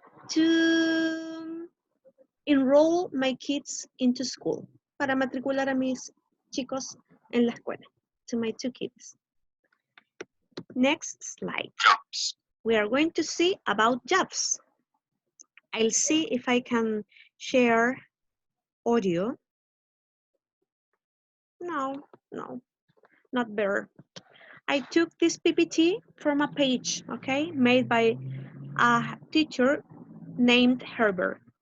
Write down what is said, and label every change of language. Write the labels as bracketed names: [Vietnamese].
[English] To enroll my kids into school. [Spanish] Para matricular a mis chicos en la escuela. [English] To my 2 kids. Next slide. We are going to see about jobs. I'll see if I can share audio. No, not better. I took this PPT from a page, okay, made by a teacher named Herbert.